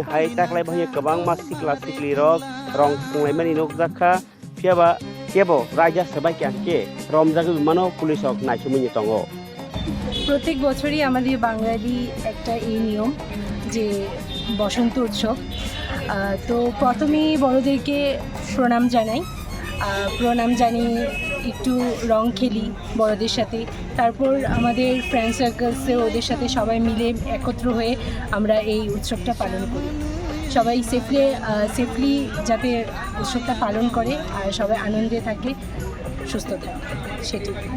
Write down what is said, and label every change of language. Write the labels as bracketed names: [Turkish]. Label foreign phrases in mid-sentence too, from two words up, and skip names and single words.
[Kok Borok] Hai Taklai Bhanya Kabang Mas Sikla Sikli Rog Rong Pungaimani Nokjaka Fiaba Kebo Raja Sabaikan Ke Romjagu Mano Pulisok Naisumini Tongo [Bangla] প্রত্যেক বছরই আমাদের বাঙালি একটা এই নিয়ম যে বসন্ত উৎসব তো প্রথমেই বড়দেরকে প্রণাম জানিয়ে একটু রং খেলি বড়দের সাথে তারপর আমাদের [English] friend circles [Bangla] ওদের সাথে সবাই মিলে একত্র হয়ে আমরা এই উৎসবটা পালন করি সবাই সেফলি যাতে উৎসবটা পালন করে আর সবাই আনন্দে থাকে সুস্থ থাকে সেটি